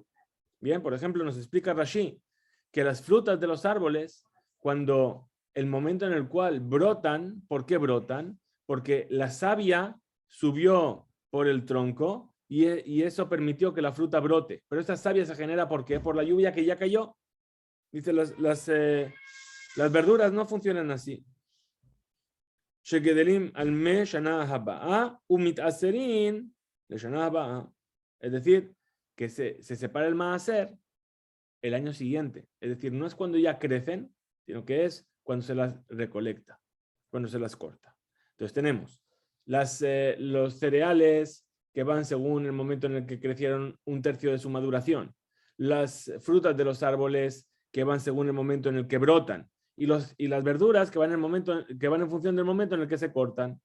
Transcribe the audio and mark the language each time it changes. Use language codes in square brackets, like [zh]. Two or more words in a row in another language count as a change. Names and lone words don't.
[es] Bien, por ejemplo, nos explica Rashi que las frutas de los árboles, cuando el momento en el cual brotan, ¿por qué brotan? Porque la savia subió por el tronco y eso permitió que la fruta brote. Pero esta savia se genera ¿por qué? Por la lluvia que ya cayó. Dice, las verduras no funcionan así. [he] שגדלים אלמה שנה הבאה ומתעשרין לשנה הבאה. [es] Es decir, que se separa el maaser el año siguiente. Es decir, no es cuando ya crecen, sino que es cuando se las recolecta, cuando se las corta. Entonces tenemos los cereales que van según el momento en el que crecieron 1/3 de su maduración, las frutas de los árboles que van según el momento en el que brotan, y las verduras que van en función del momento en el que se cortan.